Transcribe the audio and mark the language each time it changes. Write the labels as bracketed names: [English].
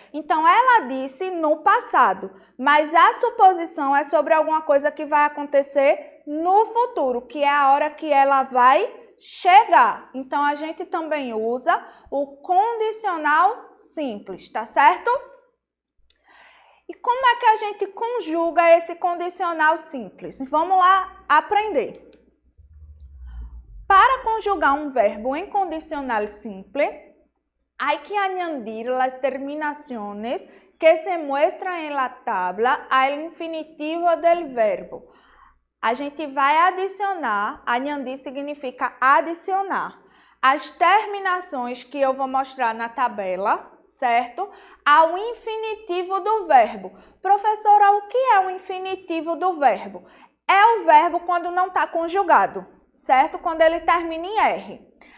[Portuguese] Então, ela disse no passado, mas a suposição é sobre alguma coisa que vai acontecer no futuro, que é a hora que ela vai chegar. Então, a gente também usa o condicional simples, tá certo? E como é que a gente conjuga esse condicional simples? Vamos lá aprender. [Spanish] Para conjugar [Portuguese] um verbo em [Spanish] condicional simple, hay que añadir las terminaciones que se muestran en la tabla al infinitivo del verbo. [Portuguese] A gente vai adicionar, añadir significa adicionar, as terminações que eu vou mostrar na tabela, certo? Ao infinitivo do verbo. Professora, o que é o infinitivo do verbo? É o verbo quando não está conjugado, certo? Quando ele termina em R.